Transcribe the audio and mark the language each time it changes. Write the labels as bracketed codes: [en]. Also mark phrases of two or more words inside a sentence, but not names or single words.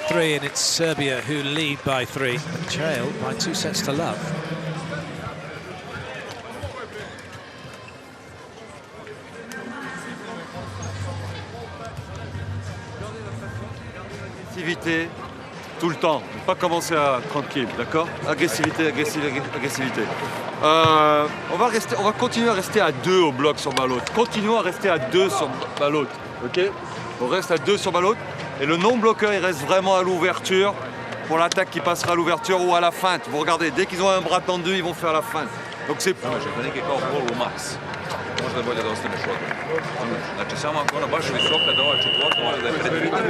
[en] 3, and it's Serbia who lead by 3, but trail by 2 sets to love. [fr] Agressivité tout le temps, ne pas commencer à tranquille, d'accord? Agressivité, agressivité. On va continuer à rester à 2 au bloc sur balle haute. Continuons à rester à 2 sur balle haute, ok? On reste à 2 sur balle haute. Et le non-bloqueur, il reste vraiment à l'ouverture pour l'attaque qui passera à l'ouverture ou à la feinte. Vous regardez, dès qu'ils ont un bras tendu, ils vont faire la feinte. Donc c'est... [sr] Neki kao polu maks. Možda je bolje da ostaneš odmah. Znači samo ako ona baš visoka da ova četvorka mora da je predvidjeti.